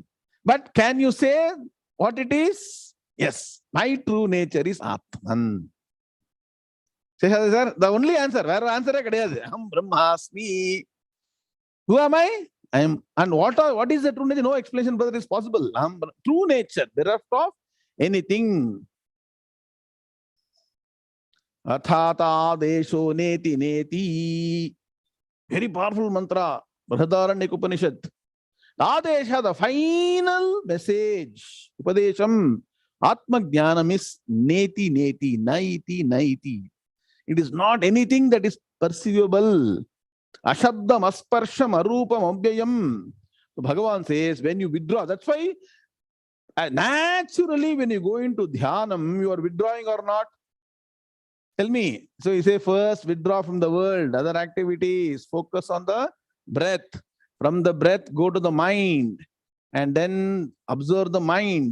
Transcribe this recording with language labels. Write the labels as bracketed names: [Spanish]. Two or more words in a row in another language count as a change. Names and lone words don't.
[English] But can you say what it is? Yes, my true nature is Atman. Sir, the only answer, where answer is [Sanskrit] Aham Brahmasmi. [English] Who am I? I am. And what is the true nature? No explanation, brother, is possible. True nature, bereft of anything. [Sanskrit] Athata desho neti neti. [English] Very powerful mantra. Brihadaranyaka Upanishad. Adesha, the final message. Upadesham. [Sanskrit] Atma Jnanam is neti neti, naiti naiti. [English] It is not anything that is perceivable. [Sanskrit] Ashabdam, asparsham, arupam, abhyayam. [English] So Bhagavan says, when you withdraw, that's why naturally when you go into dhyanam, you are withdrawing or not? Tell me. So you say first withdraw from the world, other activities, focus on the breath. From the breath, go to the mind and then observe the mind.